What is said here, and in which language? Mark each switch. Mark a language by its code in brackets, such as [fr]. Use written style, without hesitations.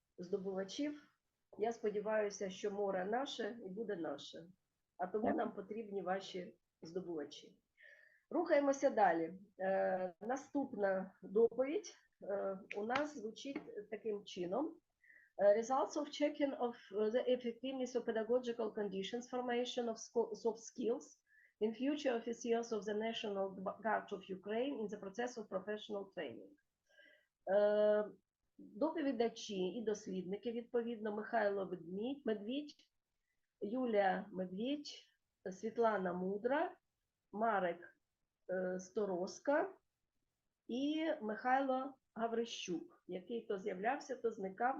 [uk] здобувачів. Я сподіваюся, що море наше і буде наше, а тому Дякую. нам потрібні ваші здобувачі. Рухаємося далі. Наступна доповідь у нас звучить таким чином. [en] Results of checking of the effectiveness of pedagogical conditions, formation of soft skills in future officers of the National Guard of Ukraine in the process of professional training. [uk] Доповідачі і дослідники, відповідно, Михайло Медвідь, Юлія Медвідь, Світлана Мудра, Марек Сторозка і Михайло Гаврищук, який то з'являвся, то зникав.